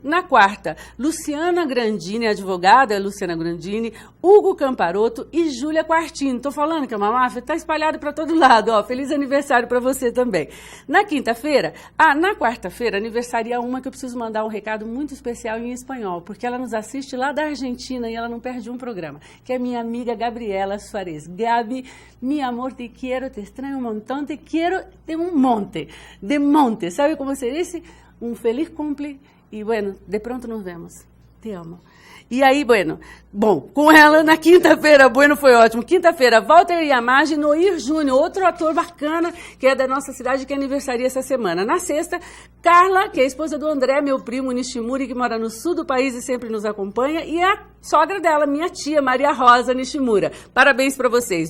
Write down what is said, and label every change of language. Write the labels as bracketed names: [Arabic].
[Portuguese] Na quarta, Luciana Grandini, advogada Luciana Grandini, Hugo Camparoto e Júlia Quartino. Estou falando que é uma máfia, está espalhado para todo lado. Ó, feliz aniversário para você também. Na quinta-feira, na quarta-feira, aniversaria uma que eu preciso mandar um recado muito especial em espanhol, porque ela nos assiste lá da Argentina e ela não perde um programa, que é minha amiga Gabriela Suárez. [Spanish] Gabi, mi amor, te quiero, te extraño un montón, te quiero de un monte. De monte, ¿sabe cómo se dice? Un feliz cumple y bueno, de pronto nos vemos. Te amo. [Portuguese] E aí, bom, com ela na quinta-feira, foi ótimo. Quinta-feira, Walter Yamagi, Noir Júnior, outro ator bacana, que é da nossa cidade, que aniversaria essa semana. Na sexta, Carla, que é a esposa do André, meu primo Nishimura, que mora no sul do país e sempre nos acompanha, e a sogra dela, minha tia, Maria Rosa Nishimura. Parabéns para vocês.